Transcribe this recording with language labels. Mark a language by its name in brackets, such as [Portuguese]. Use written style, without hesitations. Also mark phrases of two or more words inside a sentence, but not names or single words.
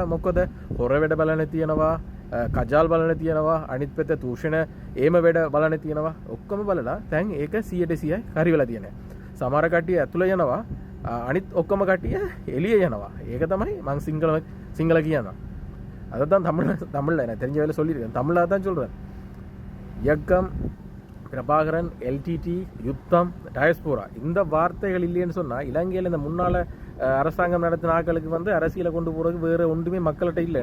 [Sinhala] මොකද හොර වැඩ බලන්න තියෙනවා, කජාල් බලන්න තියෙනවා, අනිත් පැත්ත දූෂණ ඒම වැඩ බලන්න තියෙනවා. ඔක්කොම බලලා දැන් ඒක 100% හරි වෙලා තියෙනවා. සමහර කට්ටිය ඇතුළ යනවා, අනිත් ඔක්කොම කට්ටිය එළිය යනවා. ඒක තමයි මං සිංගල කියනවා. [Tamil] அதான் தமிழ்ல எனக்கு தெரிஞ்ச வேலை சொல்லியிருக்கேன். தமிழில் தான் சொல்கிறேன். இயக்கம், பிரபாகரன், LTT, யுத்தம், டயஸ்போரா இந்த வார்த்தைகள் இல்லைன்னு சொன்னால் இலங்கையில் இந்த முன்னால் அரசாங்கம் நடத்தின ஆட்களுக்கு வந்து அரசியலை கொண்டு போகிறதுக்கு வேறு ஒன்றுமே மக்கள்கிட்ட இல்லை.